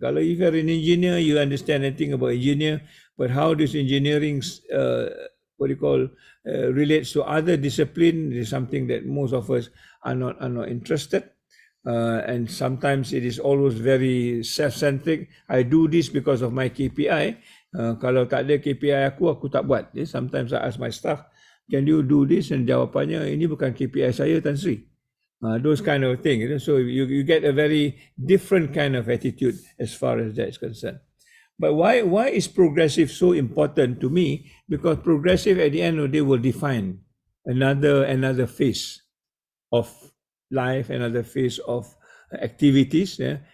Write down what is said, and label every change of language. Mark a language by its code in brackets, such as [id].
[en] If you're an engineer, you understand anything about engineer, but how does engineering relates to other discipline is something that most of us are not interested. And sometimes it is always very self-centric. I do this because of my KPI. [ms] Kalau tak ada KPI aku tak buat. [en] Sometimes I ask my staff, can you do this? [ms] And jawapannya, ini bukan KPI saya, Tan Sri. [en] Those kind of things. So you get a very different kind of attitude as far as that is concerned. But why is progressive so important to me? Because progressive at the end of the day will define another phase of life, another phase of activities, yeah?